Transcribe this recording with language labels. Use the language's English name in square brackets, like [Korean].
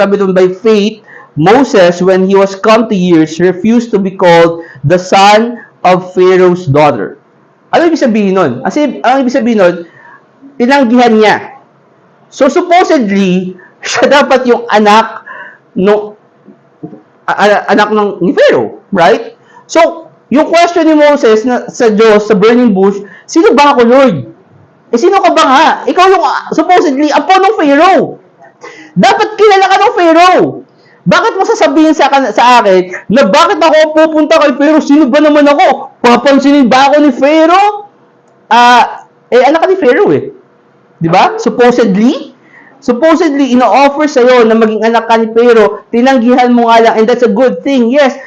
[Filipino] Sabi doon, [English] by faith, Moses, when he was come to years, refused to be called the son of Pharaoh's daughter. [Filipino] Ano ibig sabihin nun? Ang ibig sabihin nun, tinanggihan niya. So, supposedly, siya dapat yung anak no anak ni Pharaoh, right? So, yung question ni Moses sa Diyos, sa burning bush, sino ba ako, Lord? Sino ka ba nga? Ikaw yung supposedly apo ng Pharaoh. Dapat kilala ka ng Pharaoh. Bakit mo sasabihin sa akin na bakit ako pupunta kay Pharaoh? Sino ba naman ako? Papansinin ba ako ni Pharaoh? Anak ka ni Pharaoh eh. Di ba? Supposedly, ino-offer sa'yo na maging anak ka ni Pharaoh, tinanggihan mo nga lang, [English] and that's a good thing, yes.